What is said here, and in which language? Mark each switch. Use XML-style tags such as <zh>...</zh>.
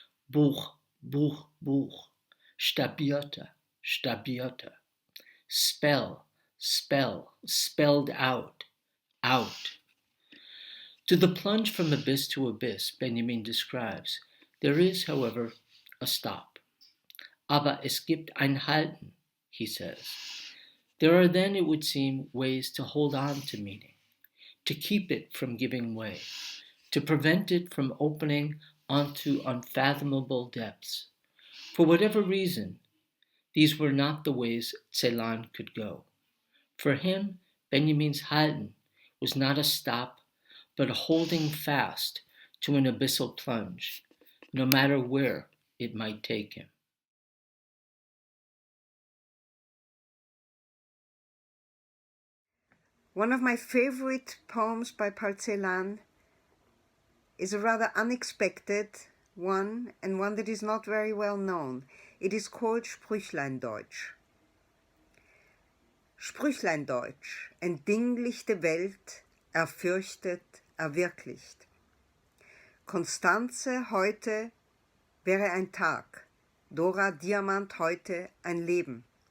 <en>Buch, buch, buch, stabiota, stabiota. Spell, spell, spelled out, out. To the plunge from abyss to abyss, Benjamin describes, there is, however, a stop.</en> <de>Aber es gibt ein Halten,</de> <en>he says. There are then, it would seem, ways to hold on to meaning, to keep it from giving way, to prevent it from opening onto unfathomable depths. For whatever reason, these were not the ways Celan could go. For him, Benjamin's Halten was not a stop, but a holding fast to an abyssal plunge, no matter where it might take him. One of my favorite poems by Paul Celan is a rather unexpected one, and one that is not very well known. It is called Sprüchlein Deutsch.</en> <de>Sprüchlein Deutsch, entdinglichte Welt, erfürchtet, erwirklicht. Konstanze heute wäre ein Tag, Dora Diamant heute ein Leben.</de>